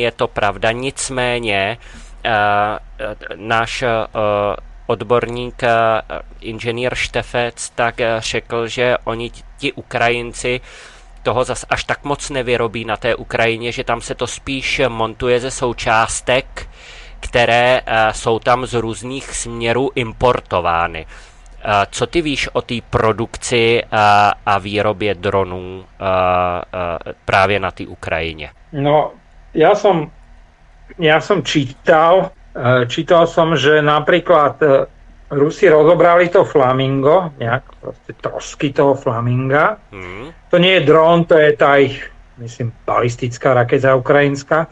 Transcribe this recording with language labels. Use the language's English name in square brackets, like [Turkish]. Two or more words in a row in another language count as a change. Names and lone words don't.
[Czech] Je to pravda, nicméně náš odborník, inženýr Štefec, tak řekl, že oni, ti Ukrajinci, toho zas až tak moc nevyrobí na té Ukrajině, že tam se to spíš montuje ze součástek, které jsou tam z různých směrů importovány. Co ty víš o té produkci a výrobě dronů právě na té Ukrajině? [Slovak] No, ja som čítal som, že napríklad Rusi rozobrali to flamingo, nejak proste trosky toho flaminga. To nie je dron, to je tá ich, myslím, balistická raketa ukrajinská.